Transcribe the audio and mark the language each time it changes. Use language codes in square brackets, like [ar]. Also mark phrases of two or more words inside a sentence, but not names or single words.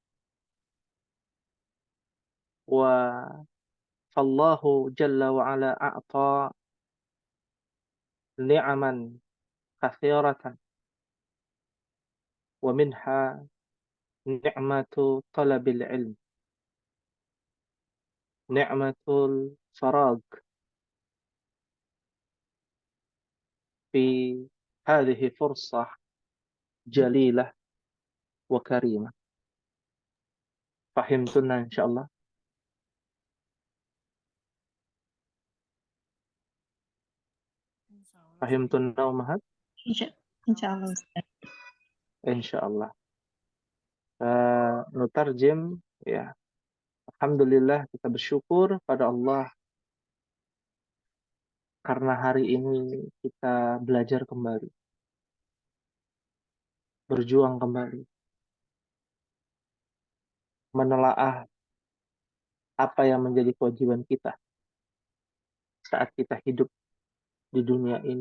[ar] وفالله جل وعلا أعطى نعما كثيرة ومنها نعمة طلب العلم، نعمة الفراغ في هذه فرصة جليلة وكريمة. فهمتن إن شاء الله. فهمتن أمهات? إن شاء الله أستاذ. إن شاء الله. نترجم يا. [id] Alhamdulillah kita bersyukur pada Allah karena hari ini kita belajar kembali, berjuang kembali, menelaah apa yang menjadi kewajiban kita saat kita hidup di dunia ini.